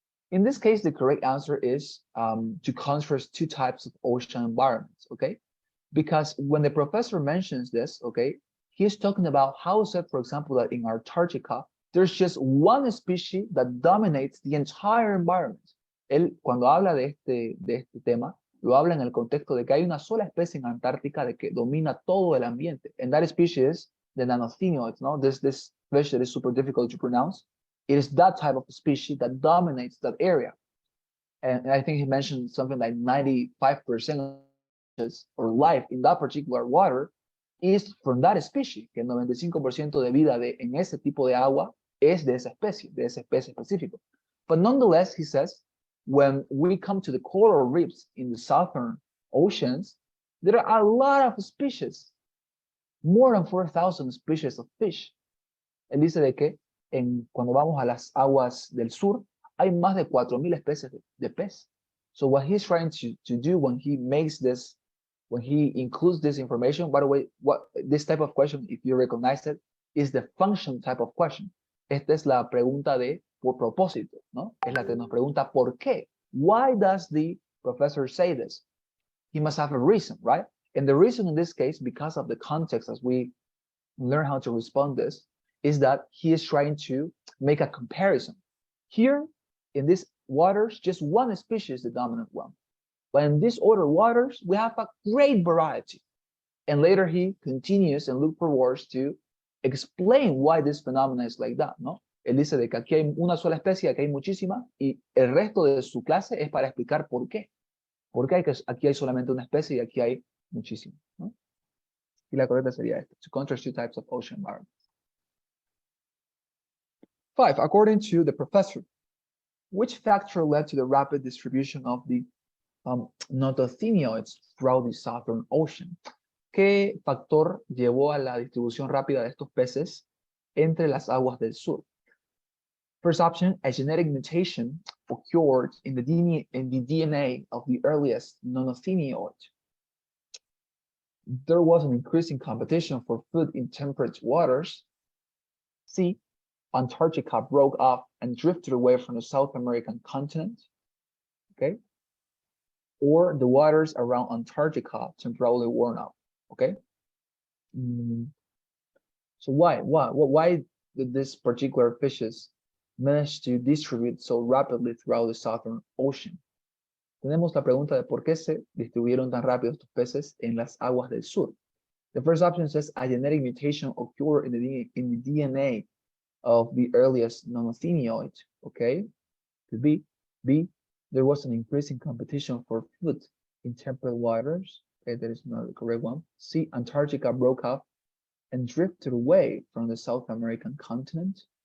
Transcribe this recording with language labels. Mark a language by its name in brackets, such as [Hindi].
[English] In this case, the correct answer is to contrast two types of ocean environments. Okay. Because when the professor mentions this, okay, he's talking about how is it, for example, that in Antarctica, there's just one species that dominates the entire environment. [Spanish] Él, cuando habla de este tema, lo habla en el contexto de que hay una sola especie en Antártica de que domina todo el ambiente. [English] And that species is the nanothenioids, no? This fish that is super difficult to pronounce. It is that type of species that dominates that area. And I think he mentioned something like 95% or life in that particular water is from that species, [Spanish] que el 95% de vida en ese tipo de agua es de esa especie específica. [English] But nonetheless, he says, when we come to the coral reefs in the southern oceans, there are a lot of species, more than 4,000 species of fish. [Spanish] Él dice de que cuando vamos a las aguas del sur, hay más de 4,000 especies de pez. [English] So what he's trying to do when he makes this, when he includes this information, by the way, what this type of question, if you recognize it, is the function type of question. [Spanish] Esta es la pregunta de por propósito, ¿no? Es la que nos pregunta por qué. [English] Why does the professor say this? He must have a reason, right? And the reason in this case, because of the context as we learn how to respond this, is that he is trying to make a comparison. Here, in these waters, just one species is the dominant one. But in these other waters, we have a great variety. And later he continues and looks for words to explain why this phenomenon is like that, ¿no? [Spanish] Él dice de que aquí hay una sola especie, aquí hay muchísimas, y el resto de su clase es para explicar por qué. ¿Por qué aquí hay solamente una especie y aquí hay muchísimas, ¿no? Y la correcta sería esta, [English] to contrast two types of ocean environments. 5, according to the professor, which factor led to the rapid distribution of the notothenoids throughout the Southern Ocean? [Spanish] ¿Qué factor llevó a la distribución rápida de estos peces entre las aguas del sur? [English] First option, a genetic mutation occurred in the DNA of the earliest notothenoid. There was an increasing competition for food in temperate waters. C, Antarctica broke off and drifted away from the South American continent. Okay. Or the waters around Antarctica temporarily worn out. okay? So why did this particular fishes manage to distribute so rapidly throughout the Southern Ocean? [Spanish] Tenemos la pregunta de por qué se distribuyeron tan rápido estos peces en las aguas del sur. [English] The first option says a genetic mutation occurred in the DNA of the earliest non-Atheniod, okay? Could be. B, there was an increasing competition for food in temperate waters. Okay, that is not the correct one. C, Antarctica broke up and drifted away from the South American continent.